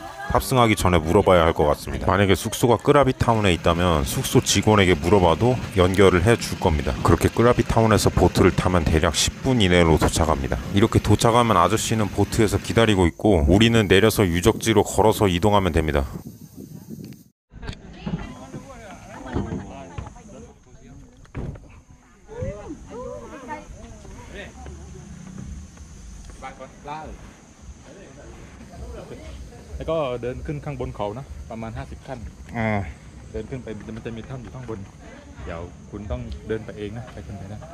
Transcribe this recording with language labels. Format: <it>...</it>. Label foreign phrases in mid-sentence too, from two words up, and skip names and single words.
<ko>탑승하기 전에 물어봐야 할 것 같습니다. 만약에 숙소가 끄라비타운에 있다면 숙소 직원에게 물어봐도 연결을 해줄 겁니다. 그렇게 끄라비타운에서 보트를 타면 대략 10분 이내로 도착합니다. 이렇게 도착하면 아저씨는 보트에서 기다리고 있고 우리는 내려서 유적지로 걸어서 이동하면 됩니다.</ko> <th>แล้วก็เดินขึ้นข้างบนเขานะประมาณ50ขั้นเดินขึ้นไปมันจะมีถ้ำอยู่ข้างบนเดี๋ยวคุณต้องเดินไปเองนะไปขึ้นไปนะ</th>